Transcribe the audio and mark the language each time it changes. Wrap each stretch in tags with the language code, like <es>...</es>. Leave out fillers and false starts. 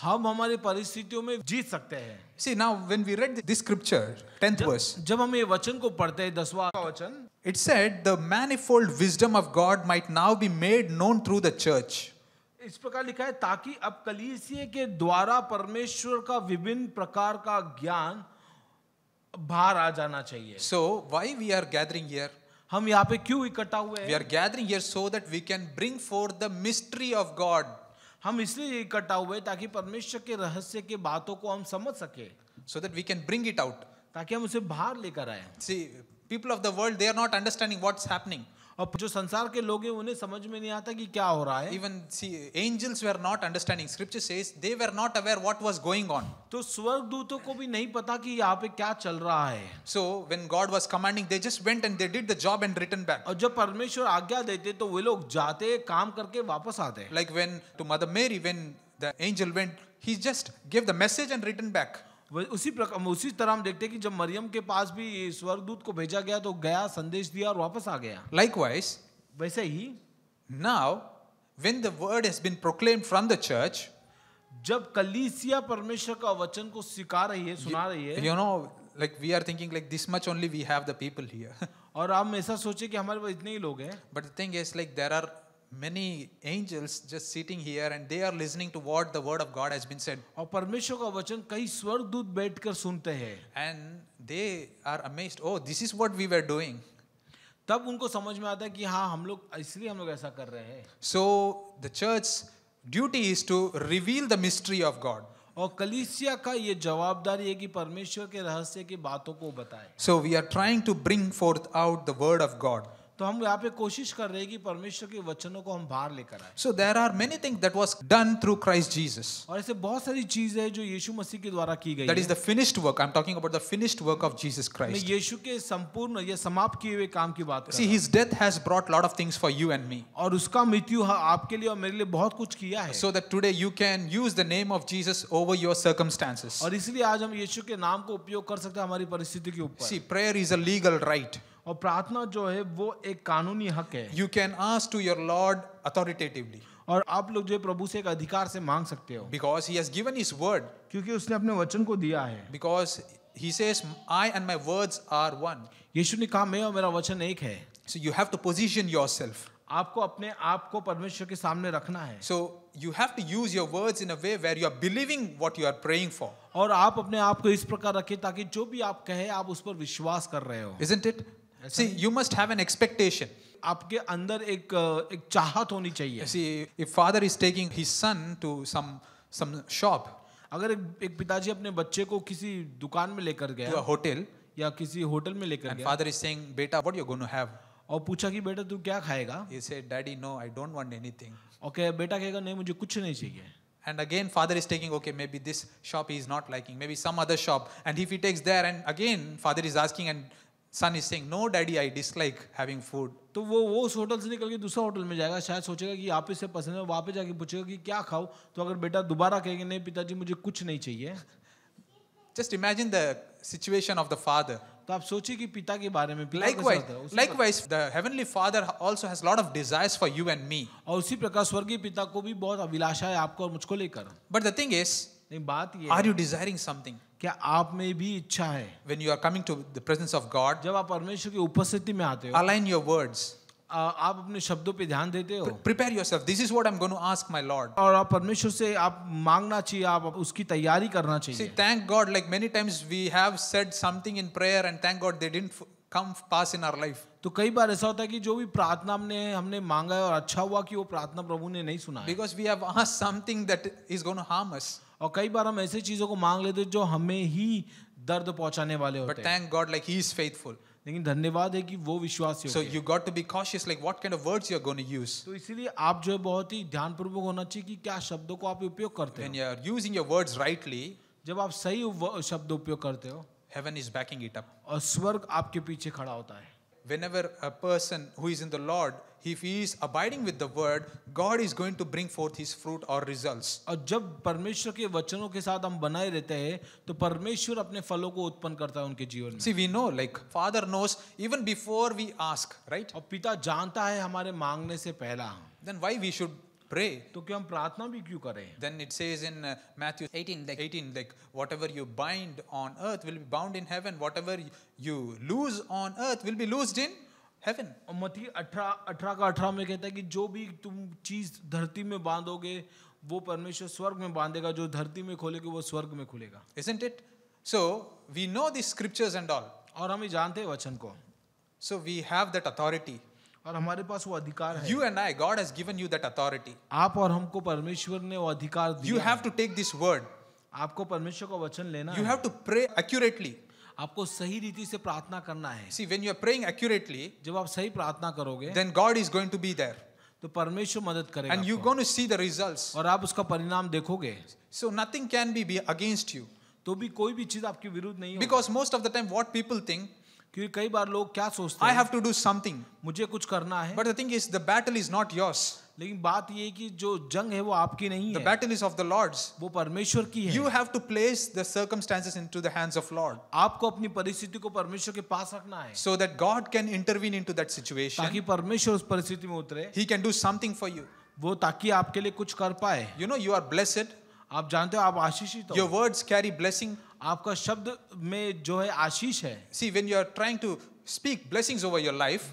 <hi>हम हमारी परिस्थितियों में जीत सकते हैं।</hi> <en>See, now when we read this scripture, 10th verse,</en> <hi>जब हम ये वचन को पढ़ते हैं, 10वां वचन,</hi> <en>it said the manifold wisdom of God might now be made known through the church.</en> <hi>इस प्रकार लिखा है, ताकि अब कलीसिया के द्वारा परमेश्वर का विभिन्न प्रकार का ज्ञान बाहर आ जाना चाहिए।</hi> <en>So why we are gathering here?</en> <hi>हम यहाँ पे क्यों इकट्ठा हुए</hi> <en>We</en> <hi>हैं?</hi> <en>are gathering here so that we can bring forth the mystery of God,</en> <hi>हम इसलिए इकट्ठा हुए ताकि परमेश्वर के रहस्य के बातों को हम समझ सके,</hi> <en>so that we can bring it out.</en> <hi>ताकि हम उसे बाहर लेकर आए।</hi> <en>See, people of the world, they are not understanding what's happening.</en> <hi>और जो संसार के लोग हैं उन्हें समझ में नहीं आता कि क्या हो रहा है।</hi> <en>Even see, angels were not understanding. Scripture says they were not aware what was going on.</en> <hi>तो स्वर्गदूतों को भी नहीं पता कि यहाँ पे क्या चल रहा है।</hi> <en>So when God was commanding, they just went and they did the job and returned back.</en> <hi>और जब परमेश्वर आज्ञा देते तो वे लोग जाते, काम करके वापस आते।</hi> <en>Like when to Mother Mary, when the angel went, he just gave the message and returned back.</en> <hi>उसी प्रकार उसी तरह हम देखते हैं कि जब मरियम के पास भी स्वर्गदूत को भेजा गया तो गया, संदेश दिया और वापस आ गया।</hi> <en>Likewise,</en> <hi>वैसे ही</hi> <en>now when the word has been proclaimed from the church,</en> <hi>जब कलीसिया परमेश्वर का वचन को सिखा रही है, सुना रही है,</hi> <en>you know, like we are thinking like this much only we have the people here.</en> <hi>और हम ऐसा सोचे कि हमारे पास इतने ही लोग हैं,</hi> <en>But the thing is, like there are many angels just sitting here and they are listening to what the word of God has been said,</en> <hi>और परमेश्वर का वचन कई स्वर्गदूत बैठकर सुनते हैं।</hi> <en>and they are amazed. Oh, this is what we were doing.</en> <hi>तब उनको समझ में आता है कि हाँ, हम लोग इसलिए हम लोग ऐसा कर रहे हैं।</hi> <en>So the church's duty is to reveal the mystery of God.</en> <hi>और कलीसिया का ये जवाबदारी है कि परमेश्वर के रहस्य की बातों को बताए।</hi> <en>So we are trying to bring forth out the word of God.</en> <hi>तो हम यहाँ पे कोशिश कर रहे हैं कि परमेश्वर के वचनों को हम बाहर लेकर आए।</hi> <en>So there are many things that was done through Christ Jesus.</en> <hi>और ऐसे बहुत सारी चीजें हैं जो यीशु मसीह के द्वारा की गई</hi> <en>That is</en> <hi>है।</hi> <en>the finished work. I'm talking about the finished work of Jesus</en> <hi>मैं</hi> <en>Christ.</en> <hi>यीशु के संपूर्ण या समाप्त किए हुए काम की बात कर</hi> <en>See,</en> <hi>रहा हूँ।</hi> <en>his death has brought lot of things for you and me.</en> <hi>और उसका मृत्यु आपके लिए और मेरे लिए बहुत कुछ किया है।</hi> <en>So that today you can use the name of Jesus over your circumstances.</en> <hi>और इसलिए आज हम यीशु के नाम को उपयोग कर सकते हैं हमारी परिस्थिति के ऊपर।</hi> <en>See, prayer is a legal right.</en> <hi>और प्रार्थना जो है वो एक कानूनी हक है।</hi> <en>You can ask to your Lord authoritatively</en> <hi>और आप लोग जो है प्रभु से एक अधिकार से मांग सकते हो,</hi> <en>because he has given his word.</en> <hi>क्योंकि उसने अपने वचन को दिया है।</hi> <en>Because he says, I and my words are one.</en> <hi>यीशु ने कहा, मैं और मेरा वचन एक है।</hi> <en>So you have to position yourself.</en> <hi>आपको अपने आप को परमेश्वर के सामने रखना है।</hi> <en>So you have to use your words in a way where you are believing what you are praying for.</en> <hi>और आप अपने आप को इस प्रकार रखें ताकि जो भी आप कहे आप उस पर विश्वास कर रहे हो।</hi> <en>Isn't it? See, you must have an expectation.</en> <hi>आपके अंदर एक चाहत होनी चाहिए।</hi> <en>See, if father is taking his son to some shop,</en> <hi>अगर एक पिताजी अपने बच्चे को किसी दुकान में लेकर</hi> <en>to a</en> <hi>गया</hi> <en>hotel,</en> <hi>या किसी होटल में लेकर</hi> <en>and</en> <hi>गया</hi> <en>father is saying, "Beta, what you going to have?"</en> <hi>और पूछा कि बेटा तू क्या खाएगा,</hi> <en>He said, "Daddy, no, I don't want anything."</en> <hi>और क्या बेटा कहेगा, नहीं मुझे कुछ नहीं चाहिए।</hi> <en>And again, father is taking, okay, maybe this shop he is not liking, maybe some other shop. And if he takes there, and again, father is asking, and son is saying, "No, daddy, I dislike having food."</en> <hi>तो वो उस hotel से निकल के दूसरा hotel में जाएगा, शायद सोचेगा कि आप इसे पसंद है, वहाँ पे जाके पूछेगा कि क्या खाओ, तो अगर बेटा दोबारा कहेगा नहीं पिताजी मुझे कुछ नहीं चाहिए,</hi> <en>Just imagine the situation of the father.</en> <hi>तो आप सोचिए कि पिता के बारे में। पिता कैसा होता है? उसी</hi> <en>Likewise, the heavenly father also has a lot of desires for you and me.</en> <hi>और उसी प्रकार स्वर्गीय पिता को भी बहुत अभिलाषा है आपको और मुझको लेकर।</hi> <en>But the thing is,</en> <hi>नहीं, बात ये</hi> <en>are</en> <hi>है,</hi> <en>you desiring something?</en> <hi>क्या आप में भी इच्छा है?</hi> <en>When you are coming to the presence of God,</en> <hi>जब आप परमेश्वर की उपस्थिति में आते हो,</hi> <en>align your words.</en> <hi>आप अपने शब्दों पे ध्यान देते हो,</hi> <en>Prepare yourself. This is what I'm going to ask my Lord.</en> <hi>और आप परमेश्वर से आप मांगना चाहिए, आप उसकी तैयारी करना</hi> <en>See,</en> <hi>चाहिए।</hi> <en>thank God, like many times we have said something in prayer and thank God they didn't come pass in our life.</en> <hi>तो कई बार ऐसा होता है कि जो भी प्रार्थना हमने मांगा है और अच्छा हुआ कि वो प्रार्थना प्रभु ने नहीं सुना है।</hi> <en>Because we have asked something that is going to harm us.</en> <hi>और कई बार हम ऐसे चीजों को मांग लेते हैं जो हमें ही दर्द पहुंचाने वाले</hi> <en>But</en> <hi>होते हैं।</hi> <en>thank God, like He is faithful.</en> <hi>लेकिन धन्यवाद है कि वो विश्वासी</hi> <en>So</en> <hi>होते हैं।</hi> <en>you got to be cautious, like what kind of words you are going to use.</en> <hi>तो इसीलिए आप जो है बहुत ही ध्यानपूर्वक होना चाहिए कि क्या शब्दों को आप उपयोग करते</hi> <en>When</en> <hi>हो।</hi> <en>you are using your words rightly,</en> <hi>जब आप सही शब्द उपयोग करते हो</hi> <en>heaven is backing it up.</en> <hi>और स्वर्ग आपके पीछे खड़ा होता है।</hi> <en>whenever a person who is in the Lord, if he is abiding with the word, God is going to bring forth his fruit or results.</en> <hi>और जब परमेश्वर के वचनों के साथ हम बनाए रहते हैं तो परमेश्वर अपने फलों को उत्पन्न करता है उनके जीवन में.</hi> <en>See, we know, like Father knows even before we ask, right?</en> <hi>और पिता जानता है हमारे मांगने से पहला.</hi> <en>Then why we should pray?</en> <hi>तो क्या हम प्रार्थना भी क्यों करें?</hi> <en>Then it says in Matthew 18, like whatever you bind on earth will be bound in heaven, whatever you lose on earth will be loosed in heaven.</en> <hi>और मत्ती 18 में कहता है कि जो भी तुम चीज धरती में बांधोगे वो परमेश्वर स्वर्ग में बांधेगा, जो धरती में खोलेगे वो स्वर्ग में खुलेगा.</hi> <en>Isn't it? So we know these scriptures and all.</en> <hi>और हम ये जानते हैं वचन को.</hi> <en>So we have that authority.</en> <hi>और हमारे पास वो अधिकार है.</hi> <en>You and I, God has given you that authority.</en> <hi>आप और हमको परमेश्वर ने वो अधिकार दिया.</hi> <en>You have to take this word.</en> <hi>आपको परमेश्वर का वचन लेना</hi> <en>You</en> <hi>है.</hi> <en>have to pray accurately.</en> <hi>आपको सही रीति से प्रार्थना करना है.</hi> <en>See, when you are praying accurately,</en> <hi>जब आप सही प्रार्थना करोगे</hi> <en>then God is going to be there.</en> <hi>तो परमेश्वर मदद करेगा</hi> <en>And you're</en> <hi>आपको.</hi> <en>going to see the results.</en> <hi>और आप उसका परिणाम देखोगे.</hi> <en>So nothing can be against you.</en> <hi>तो भी कोई भी चीज आपके विरुद्ध नहीं होगी.</hi> <en>Because most of the time what people think,</en> <hi>क्योंकि कई बार लोग क्या सोचते</hi> <en>I</en> <hi>हैं,</hi> <en>have to do something.</en> <hi>मुझे कुछ करना है.</hi> <en>But the thing is, the battle is not yours.</en> <hi>लेकिन बात ये है कि जो जंग है वो आपकी नहीं</hi> <en>The</en> <hi>है,</hi> <en>battle is of the Lord's.</en> <hi>वो परमेश्वर की है.</hi> <en>You have to place the circumstances into the hands of Lord,</en> <hi>आपको अपनी परिस्थिति को परमेश्वर के पास रखना है</hi> <en>so that God can intervene into that</en> <hi>ताकि</hi> <en>situation.</en> <hi>परमेश्वर उस परिस्थिति में उतरे,</hi> <en>He can do something for you.</en> <hi>वो ताकि आपके लिए कुछ कर पाए.</hi> <en>You know, you are blessed.</en> <hi>आप जानते हो आप आशीषित</hi> <en>Your</en> <hi>हो.</hi> <en>words carry blessing.</en> <hi>आपका शब्द में जो है आशीष है.</hi> <en>See, when you are trying to speak blessings over your life,</en>